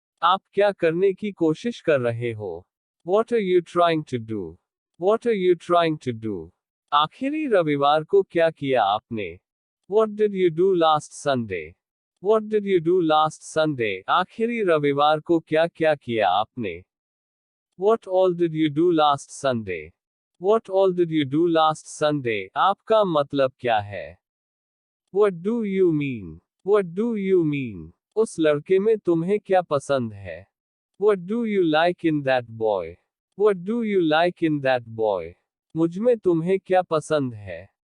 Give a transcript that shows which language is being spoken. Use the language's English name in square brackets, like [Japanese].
[Hindi] आप क्या करने की कोशिश कर रहे हो? [English] What are you trying to do? What are you trying to do? [Hindi] आखिरी रविवार को क्या किया आपने? [English] What did you do last Sunday? What did you do last Sunday? [Hindi] आखिरी रविवार को क्या क्या किया आपने? [English] What all did you do last Sunday? What all did you do last Sunday? [Hindi] आपका मतलब क्या है? [English] What do you mean? What do you mean? [Hindi] उस लड़के में तुम्हें क्या पसंद है? [English] What do you like in that boy? What do you like in that boy? [Hindi] मुझमें तुम्हें क्या पसंद है?